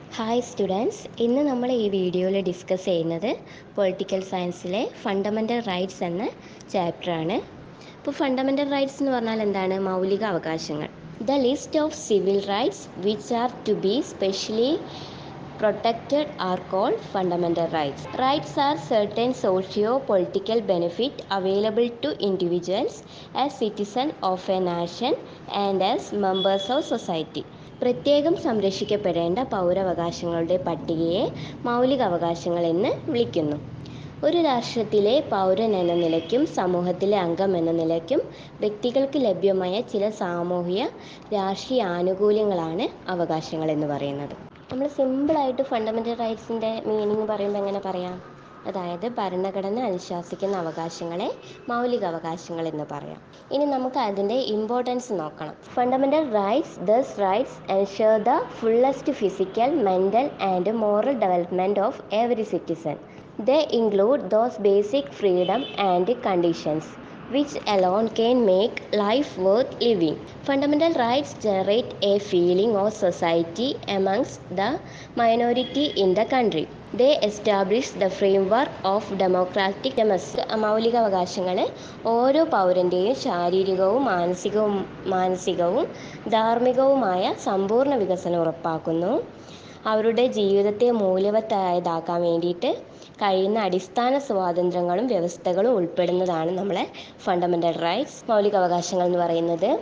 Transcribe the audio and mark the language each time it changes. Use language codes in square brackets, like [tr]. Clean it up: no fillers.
[ml] Hi students, ഇന്ന് നമ്മൾ ഈ വീഡിയോയിൽ ഡിസ്കസ് ചെയ്യുന്നത് പൊളിറ്റിക്കൽ സയൻസിലെ ഫണ്ടമെൻ്റൽ റൈറ്റ്സ് എന്ന ചാപ്റ്ററാണ്. ഇപ്പോൾ ഫണ്ടമെൻ്റൽ റൈറ്റ്സ് എന്ന് പറഞ്ഞാൽ എന്താണ്? മൗലിക അവകാശങ്ങൾ. [en] The list of civil rights which are to be specially protected are called fundamental rights. Rights are certain socio-political benefit available to individuals as citizens of a nation and as members of society. [ml] പ്രത്യേകം സംരക്ഷിക്കപ്പെടേണ്ട പൗരാവകാശങ്ങളുടെ പട്ടികയെ മൗലികാവകാശങ്ങൾ എന്ന് വിളിക്കുന്നു. ഒരു രാഷ്ട്രത്തിലെ പൗരൻ എന്ന നിലയ്ക്കും സമൂഹത്തിലെ അംഗം എന്ന നിലയ്ക്കും വ്യക്തികൾക്ക് ലഭ്യമായ ചില സാമൂഹിക രാഷ്ട്രീയ ആനുകൂല്യങ്ങളാണ് അവകാശങ്ങൾ എന്ന് പറയുന്നത്. നമ്മൾ സിമ്പിളായിട്ട് ഫണ്ടമെൻ്റൽ റൈറ്റ്സിൻ്റെ മീനിങ് പറയുമ്പോൾ എങ്ങനെ പറയാം? അതായത് ഭരണഘടന അനുശാസിക്കുന്ന അവകാശങ്ങളെ മൗലിക അവകാശങ്ങൾ എന്ന് പറയാം. ഇനി നമുക്ക് അതിൻ്റെ ഇമ്പോർട്ടൻസ് നോക്കണം. [en] Fundamental rights ensure the fullest physical, mental and moral development of every citizen. They include those basic freedom and conditions which alone can make life worth living. Fundamental rights generate a feeling of society amongst the minority in the country. They establish the framework of democratic democracy. [ml] മൗലിക അവകാശങ്ങൾ ഓരോ പൗരൻ്റെയും ശാരീരികവും മാനസികവും ധാർമ്മികവുമായ സമ്പൂർണ്ണ വികസനം ഉറപ്പാക്കുന്നു. അവരുടെ ജീവിതത്തെ മൂല്യവത്തായതാക്കാൻ വേണ്ടിയിട്ട് കഴിയുന്ന അടിസ്ഥാന സ്വാതന്ത്ര്യങ്ങളും വ്യവസ്ഥകളും ഉൾപ്പെടുന്നതാണ് നമ്മളെ ഫണ്ടമെൻ്റൽ റൈറ്റ്സ്, മൗലികാവകാശങ്ങൾ എന്ന് പറയുന്നത്.